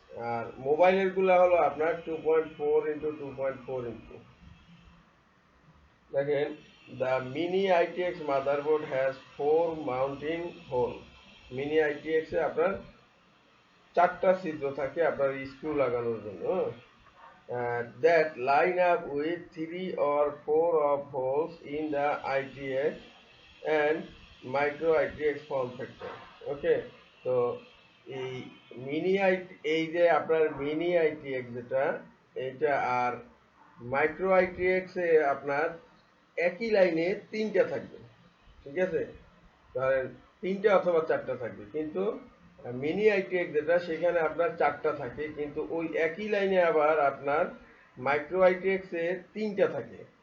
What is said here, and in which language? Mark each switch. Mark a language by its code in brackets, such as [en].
[bn] আর মোবাইলের গুলা হলো আপনার 2.4 ইন্টু 2.4 ইঞ্চি। [en] দেখেন, the mini ITX motherboard has 4 mounting hole। [bn] Mini ITX এ আপনার 4টা ছিদ্র থাকে আপনার স্ক্রু লাগানোর জন্য। [en] That line up with 3 or 4 of holes in the ITX and micro ITX form factor। [bn] ওকে, তো এই এই যে আপনার মিনি আইটিএক্স যেটা, এটা আর মাইক্রো আইটিএক্স এ আপনার একই লাইনে 3টা থাকবে। ঠিক আছে, ধরেন 3টা অথবা 4টা থাকবে, কিন্তু মিনি আইটিএক্স যেটা সেখানে আপনার 4টা থাকে, কিন্তু ওই একই লাইনে আবার আপনার মাইক্রো আইটিএক্স এ 3টা থাকে।